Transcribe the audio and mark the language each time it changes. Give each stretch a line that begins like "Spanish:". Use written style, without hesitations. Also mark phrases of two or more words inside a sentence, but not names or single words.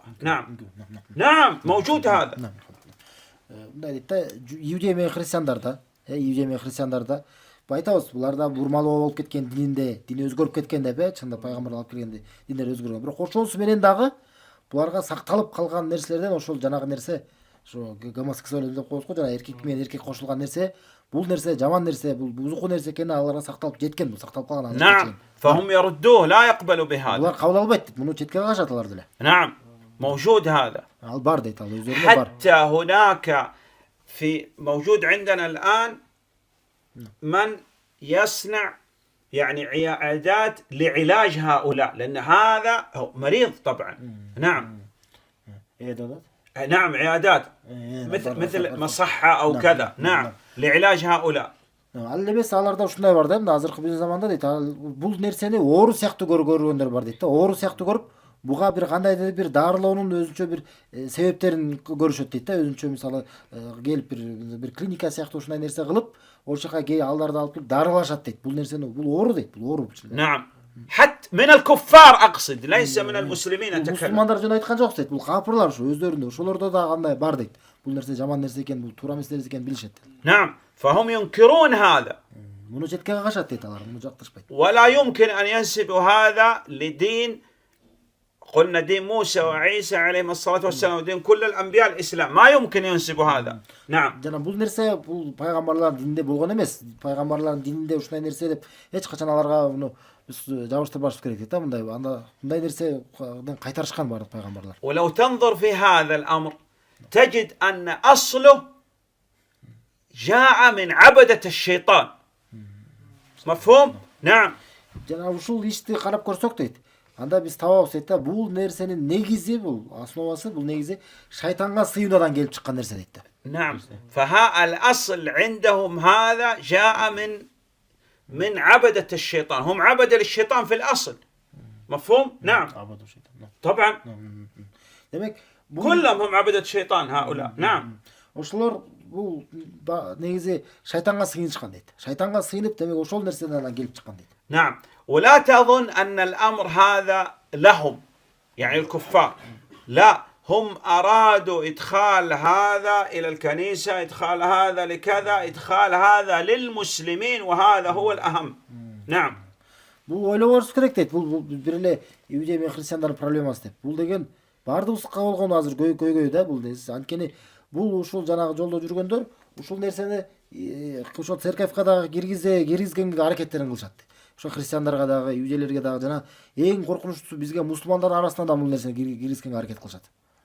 Arabic: نعم. نعم موجود هذا.
Kyrgyz: Мындай дейт да, иудей менен христиандарда айтабыз, буларда бурмалоо болуп кеткен дини өзгөрүп кеткен деп, чында пайгамбар алып келгенде диндер өзгөргөн. Бирок ошонусу менен дагы буларга сакталып калган нерселерден ошол жанагы нерсе, ошо гомосексуализм деп коебуз го, жана эркек менен эркек кошулган нерсе, бул нерсе жаман нерсе, бул бузуку нерсе экени аларга сакталып жеткен, бул сакталып калган.
Arabic: نعم. فهم يردوه لا يقبلوا بهذا.
Kyrgyz: Булар кабыл албайт дейт, муну четке кагышат алар деле.
Arabic: نعم موجود هذا.
Kyrgyz: Ал бар дейт, ал өзүрүнө бар.
Arabic: حتى هناك موجود عندنا الآن من يصنع يعني عيادات لعلاج هؤلاء، لأن هذا مريض طبعا. نعم. نعم عيادات مثل مصحة أو كذا. نعم لعلاج هؤلاء.
Kyrgyz: Ал эмес аларда ушундай бар да, мына азыркы биздин заманда дейт, бул нерсени оору сыяктуу көргөндөр бар дейт да. Оору сыяктуу көрүп, буга бир кандайдыр бир дарылоонун өзүнчө бир себептерин көрүшөт дейт да. Өзүнчө мисалы келип бир клиника сыяктуу ушундай нерсе кылып, ошол жака аларды алып келип дарылашат дейт. Бул нерсени бул оору дейт, бул оору.
Arabic: نعم. حتى من الكفار أقصد، ليس من المسلمين أتكلم.
Kyrgyz: Мусулмандар жөн айткан жок дейт. Бул капырлар ушу өздөрүндө, ошолордо да кандай бар дейт. Бул нерсе жаман нерсе экен, бул туура эмес нерсе экен билишет.
Arabic: نعم. فهم ينكرون هذا.
Kyrgyz: Муну четке кагышат дейт алар, муну жактырышпайт.
Arabic: ولا يمكن أن ينسبوا هذا لدين، قلنا دين موسى وعيسى عليهم الصلاة والسلام ودين كل الأنبياء الإسلام، ما يمكن ينسبوا هذا. نعم.
Kyrgyz: Жана бул нерсе бул пайгамбарлардын дининде болгон эмес. Пайгамбарлардын дининде ушундай нерсе деп эч качан аларга муну биз жабыштырбашыбыз керек дейт да. Мындай нерседен кайтарышкан бардык пайгамбарлар.
Arabic: ولو تنظر في هذا الأمر تجد أن أصله جاء من عبدة الشيطان. مفهوم؟ نعم.
Kyrgyz: Жана ушул ишти карап көрсөк дейт. Анда биз табабыз дейт да, бул нерсенин негизи, бул основасы, бул негизи шайтанга сыйынуудан келип чыккан нерсе дейт да.
Arabic: نعم. فها الأصل عندهم هذا جاء من عبدة الشيطان، هم عبدة للشيطان في الأصل. مفهوم؟ نعم. طبعا.
Kyrgyz: Демек,
Arabic: كلهم هم عبدة الشيطان هؤلاء. نعم.
Kyrgyz: ошолор бул негизи шайтанга сыйынышкан дейт. Шайтанга сыйынып, демек ошол нерседен келип чыккан дейт.
Arabic: نعم. ولا تظن أن الأمر هذا لهم يعني الكفار، لا، هم أرادوا إدخال هذا إلى الكنيسة، إدخال هذا لكذا، إدخال هذا للمسلمين، وهذا هو الأهم. نعم.
Kyrgyz: Бул ойлоборубуз керек дейт. Бул бир эле иудей менен христиандардын проблемасы деп. Бул деген баардыгыбызга болгон азыр көйгөй да бул. Анткени бул ушул жанагы жолдо жүргөндөр ушул нерсени ошо церковка дагы киргизгенге аракеттерин кылышат. Ошо христиандарга дагы, иудейлерге дагы жана эң коркунучтуусу бизге мусулмандардын арасына да бул нерсени киргизгенге аракет кылышат.